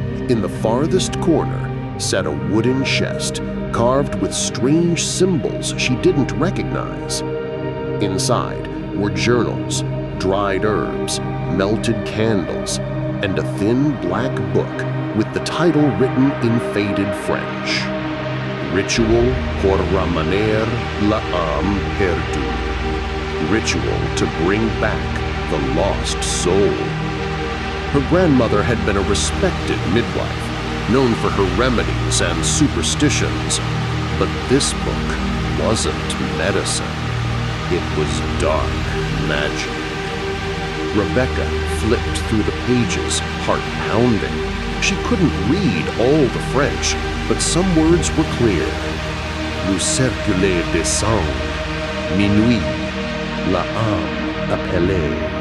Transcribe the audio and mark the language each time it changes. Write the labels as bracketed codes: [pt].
[en] In the farthest corner sat a wooden chest carved with strange symbols she didn't recognize. Inside were journals, dried herbs, melted candles, and a thin black book with the title written in faded French. [fr] Ritual pour ramener l'âme perdue. [en] Ritual to bring back the lost soul. Her grandmother had been a respected midwife, known for her remedies and superstitions, but this book wasn't medicine. It was dark magic. Rebecca flipped through the pages, heart pounding. She couldn't read all the French, but some words were clear. [fr] Le cercle des sangs, minuit, la âme appelée.